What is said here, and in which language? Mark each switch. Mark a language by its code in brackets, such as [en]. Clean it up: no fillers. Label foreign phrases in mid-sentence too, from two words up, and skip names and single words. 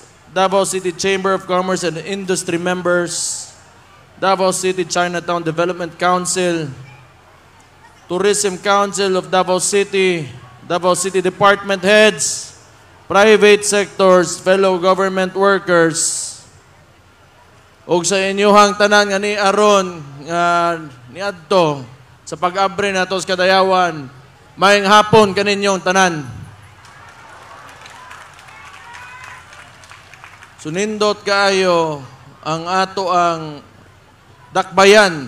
[en] Davao City Chamber of Commerce and Industry members, Davao City Chinatown Development Council, Tourism Council of Davao City Department Heads, private sectors, fellow government workers, [ceb] ug sa inyuhang tanan nga ni aron niadto sa pag-abre nato sa kadayawan, maayong hapon kaninyong tanan. Sunindot kaayo ang ato ang dakbayan.